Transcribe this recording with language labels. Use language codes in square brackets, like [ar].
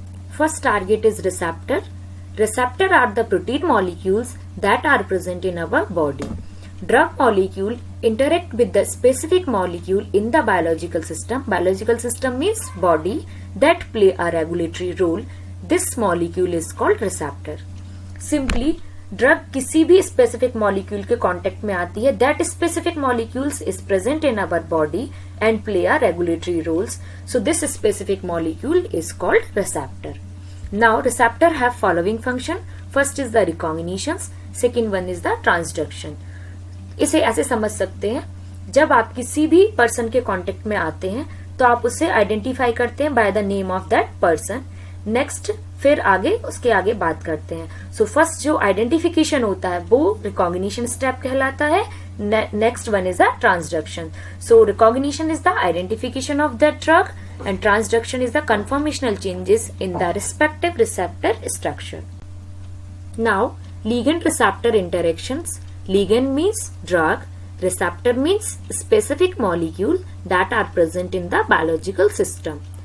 [en] First target is receptor. Receptor are the protein molecules that are present in our body. Drug molecule interact with the specific molecule in the biological system. Biological system means body that play a regulatory role. This molecule is called receptor. Simply drug [hi] किसी भी specific molecule के contact में आती है, [en] That specific molecules is present in our body and play a regulatory roles. So this specific molecule is called receptor. Now receptor have following function. First is the recognition, second one is the transduction. [hi] इसे ऐसे समझ सकते हैं, जब आप किसी भी person के कांटेक्ट में आते हैं तो आप उसे आइडेंटिफाई करते हैं [en] By the name of that person. [hi] Next फिर आगे उसके आगे बात करते हैं। सो फर्स्ट जो आइडेंटिफिकेशन होता है वो रिकॉग्निशन स्टेप कहलाता है। [en] Next one is the transduction. So recognition is the identification of that drug and transduction is the conformational changes in the respective receptor structure. Now, ligand receptor interactions. Ligand means drug, receptor means specific molecule that are present in the biological system.